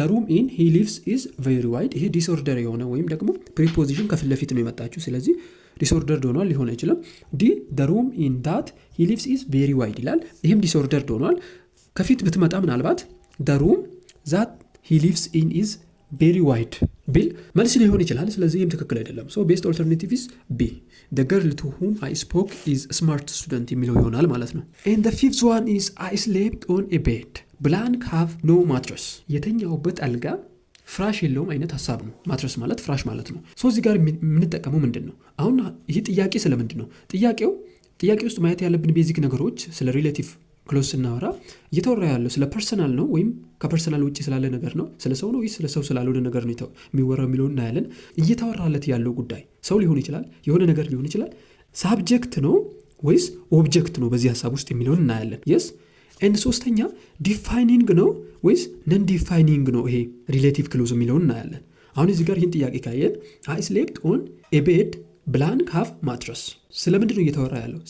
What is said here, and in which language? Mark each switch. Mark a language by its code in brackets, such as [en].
[en] in he lives is very wide። [am] ይሄ ዲስኦርደር የሆነ ወይም ደግሞ ፕሪፖዚሽን ከፊት ለፊት ነው የመጣችው። ስለዚህ ዲስኦርደርድ ሆኗል ሊሆን አይችልም። ዲ [en] the room in that he lives is very wide [am] ይላል። ይሄም ዲስኦርደርድ ሆኗል። ከፊት ብትመጣ ምናልባት [en] the room that he lives in is very wide [am] ቢል መልስ ሊሆን ይችላል። ስለዚህ ይህም ትክክል አይደለም። [en] so best alternative is B. the girl to whom I spoke is a smart student [am] የሚለው ይሆናል ማለት ነው። [en] and the fifth one is I slept on a bed blank have no mattress [am] የተኛውበት አልጋ ፍራሽ የለውም አይነት ሐሳብ ነው። ማትረስ ማለት ፍራሽ ማለት ነው። [en] so [am] እዚህ ጋር የምንጠቀመው ምንድነው? አሁን ይሄ ጥያቄ ስለምንድን ነው? ጥያቄ ውስጥ ማየት ያለብን ቤዚክ ነገሮች ስለ ሪሌቲቭ ክሎዝ ስናወራ እየተወራ ያለው ስለ ፐርሰናል ነው ወይም ከፐርሰናል ውጪ ስላለ ነገር ነው? ስለ ሰው ነው ወይስ ስለ ሰው ስላልሆነ ነገር ነው የሚወራው የሚለውን እናያለን። እየተወራለት ያለው ጉዳይ ሰው ሊሆን ይችላል፣ የሆነ ነገር ሊሆን ይችላል። ሳብጀክት ነው ወይስ ኦብጀክት ነው በዚህ ሐሳብ ውስጥ የሚለውን እናያለን። yes and ሶስተኛ ዲፋይኒንግ ነው ወይስ ነን ዲፋይኒንግ ነው ይሄ ሪሌቲቭ ክሎዝ የሚለውን እናያለን። አሁን እዚህ ጋር ይህን ጥያቄ ካየን [en] I slept on a bed blank have mattress [am] ስለምንድን ነው እየተወራ ያለው?